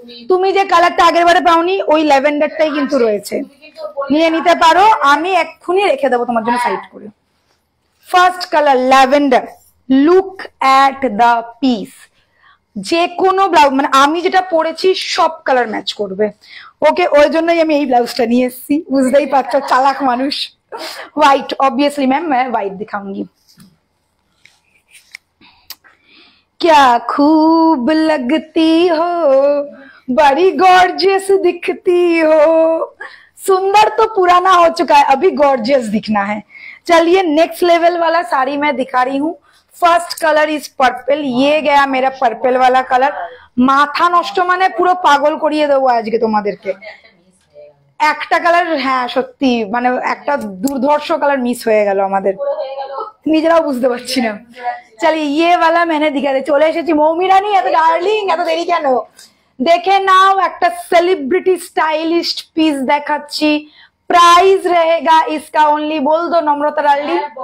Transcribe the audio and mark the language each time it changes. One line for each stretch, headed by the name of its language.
Bangla: তুমি যে কালারটা আগের বারে পাওনি ওই ল্যাভেন্ডারটাই কিন্তু রয়েছে, নিয়ে নিতে পারো, আমি এক্ষুনি রেখে দেবো তোমার জন্য সাইড করে। First colour lavender, look at the piece. যে কোনো ব্লাউজ, মানে আমি যেটা পরেছি সব কালার ম্যাচ করবে, ওকে, ওই জন্যই আমি এই ব্লাউজটা নিয়ে এসেছি, বুঝতেই পারছো চালাক মানুষ।
Hindi: হোয়াইট ऑब्वियसली मैम, मैं व्हाइट दिखाऊंगी। क्या खूब लगती हो, बड़ी गॉर्जियस दिखती हो। सुंदर तो पुराना हो चुका है, अभी गॉर्जियस दिखना है। चलिए नेक्स्ट लेवल वाला साड़ी मैं दिखा रही हूँ।
English: first colour is purple,
Hindi: ये गया मेरा पर्पल वाला कलर।
Bangla: মাথা নষ্ট মানে পুরো পাগল করিয়ে দেবো আজকে তোমাদেরকে। একটা কালার, হ্যাঁ সত্যি মানে একটা দুর্ধর্ষ কালার মিস হয়ে গেল আমাদের, নিজেরাও বুঝতে পারছি না।
Hindi: চলিয়ে ये वाला मैंने दिखा दे।
Bangla: চলে এসেছি মৌমি রানী, এত ডার্লিং, এত দেরি কেন? দেখে নাও, একটা সেলিব্রিটি স্টাইলিস্ট পিস দেখাচ্ছি।
Hindi: प्राइस रहेगा इसका ओनली, बोल दो नम्रता डार्लिंग।